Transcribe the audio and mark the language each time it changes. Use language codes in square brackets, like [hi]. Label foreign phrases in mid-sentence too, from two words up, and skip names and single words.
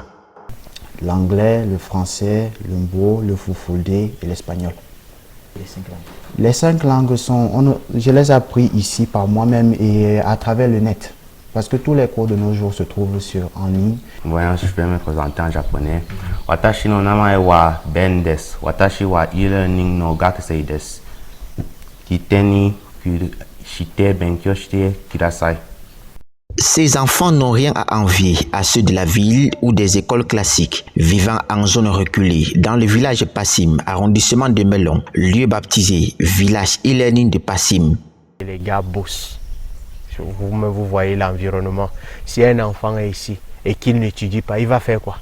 [fr] L'anglais, le français, le mbo, le fulfulde et l'espagnol. Les 5 langues je les ai appris ici par moi-même et à travers le net. Parce que tous les cours de nos jours se trouvent en ligne. Voyons, je vais me présenter en japonais. [ja] 私の名前はベンです. Watashi wa e-learning no gakusei desu. きてにして勉強してください. [fr] Ces enfants n'ont rien à envier à ceux de la ville ou des écoles classiques, vivant en zone reculée, dans le village Passim, arrondissement de Melon, lieu baptisé village e-learning de Passim. Les gars bossent. Vous voyez l'environnement. Si un enfant est ici et qu'il n'étudie pas, il va faire quoi?